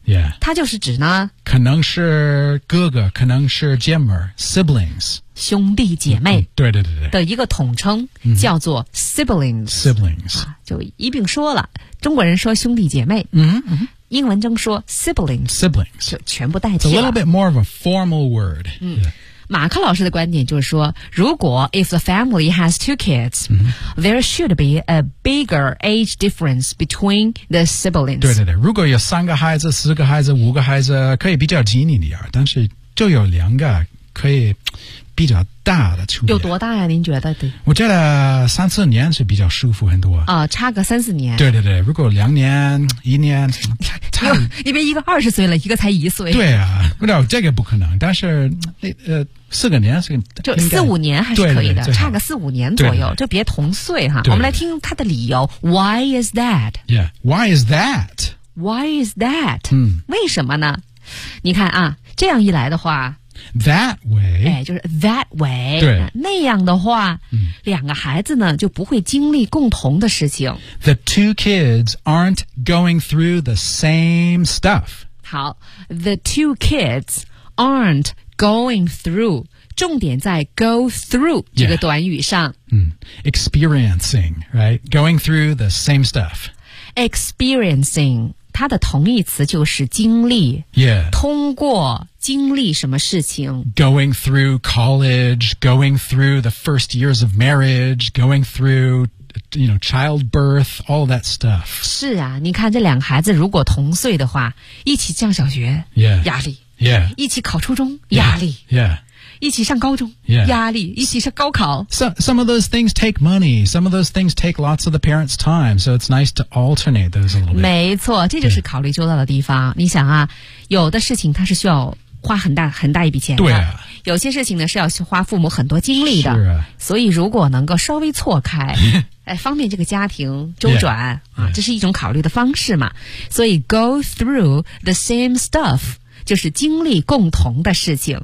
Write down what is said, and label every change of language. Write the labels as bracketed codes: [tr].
[en] yeah. [zh] 它就是指呢可能是哥哥可能是姐妹 siblings 兄弟姐妹对对对的一个统称、 [en] mm-hmm. [zh] 叫做 siblings [en] siblings、 [zh] 啊、就一并说了中国人说兄弟姐妹、 [en] mm-hmm. [zh] 英文中说 siblings [en] siblings [zh] 就全部代替了 [en] It's a little bit more of a formal word、 [zh] 嗯 yeah. 马克老师的观点就是说如果 [en] if the family has two kids、 mm-hmm. there should be a bigger age difference between the siblings [zh] 对对对如果有三个孩子四个孩子五个孩子可以比较紧一点但是就有两个可以比较大的区别有多大呀您觉得对我觉得三四年是比较舒服很多、差个三四年对对对如果两年一年因为一个二十岁了一个才一岁对啊不知道这个不可能但是四个年是就四五年还是可以的对对对差个四五年左右对对对就别同岁哈对对对我们来听他的理由 [en] Why is that? Yeah, why is that? Why is that?、 [zh] 嗯、为什么呢你看啊这样一来的话 [en] That way、 [zh] 哎、就是 that way 对那样的话、嗯、两个孩子呢就不会经历共同的事情 [en] The two kids aren't going through the same stuff [zh] 好 [en] The two kids aren't going through [zh] 重点在 go through 这个短语上、 [en] yeah. 嗯、Experiencing right? Going through the same stuff [zh] Experiencing它的同义词就是经历、 [en] yeah. [zh] 通过经历什么事情 [en] Going through college Going through the first years of marriage Going through you know, childbirth All that stuff [zh] 是啊你看这两个孩子如果同岁的话一起上小学、 [en] yeah. [zh] 压力、 [en] yeah. [zh] 一起考初中压力、 [en] yeah. Yeah. [zh] 一起上高中、 [en] yeah. [zh] 压力一起上高考 [en] some of those things take money Some of those things take lots of the parents' time So it's nice to alternate those a little bit [zh] 没错这就是考虑周到的地方你想啊有的事情它是需要花很大一笔钱的对、啊、有些事情呢是要花父母很多精力的是、啊、所以如果能够稍微错开哎，方便这个家庭周转 [en] yeah, [zh] 啊， yeah. 这是一种考虑的方式嘛所以 [en] go through the same stuff [zh] 就是经历共同的事情